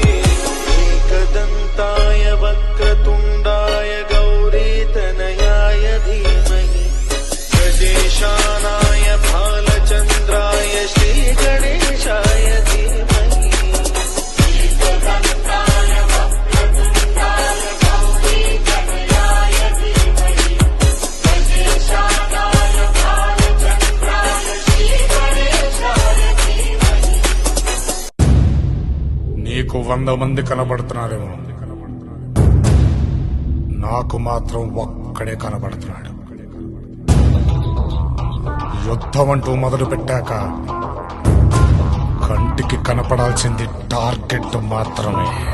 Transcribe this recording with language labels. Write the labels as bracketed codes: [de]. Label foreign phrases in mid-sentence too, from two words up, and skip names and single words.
[sa] एकदन्ताय वक्रतुण्डाय गौरीतनयाय धीमहि गजेशानाय भालचन्द्राय श्रीगणेशाय धीमहि एकदन्ताय वक्रतुण्डाय गौरीतनयाय धीमहि गजेशानाय भालचन्द्राय श्रीगणेशाय धीमहि [te] నీకు 100 మంది కనబడుతున్నారేమో, నాకు మాత్రం ఒక్కడే కనబడుతున్నాడు. యుద్ధం అంటూ మొదలు పెట్టాక కంటికి కనపడాల్సింది టార్గెట్ మాత్రమే.